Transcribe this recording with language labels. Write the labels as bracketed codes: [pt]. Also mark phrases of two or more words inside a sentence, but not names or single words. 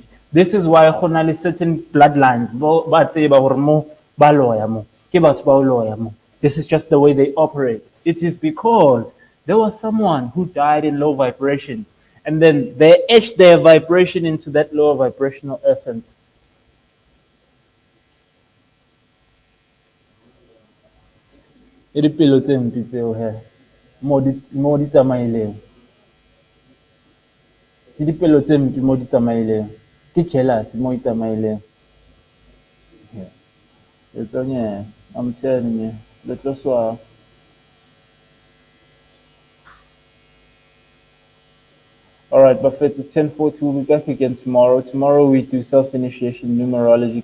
[en] This is why certain bloodlines, this is just the way they operate. It is because there was someone who died in low vibration, and then they etched their vibration into that lower vibrational essence. [st] E dipelo tse mpe tseo he mo di tsamaileng ke dipelo tse mpe mo di tsamaileng ke jealous mo di tsamaileng [en] I'm telling you let us swallow. All right, Buffett, it's 10:40. We'll be back again tomorrow. Tomorrow we do self-initiation, numerology.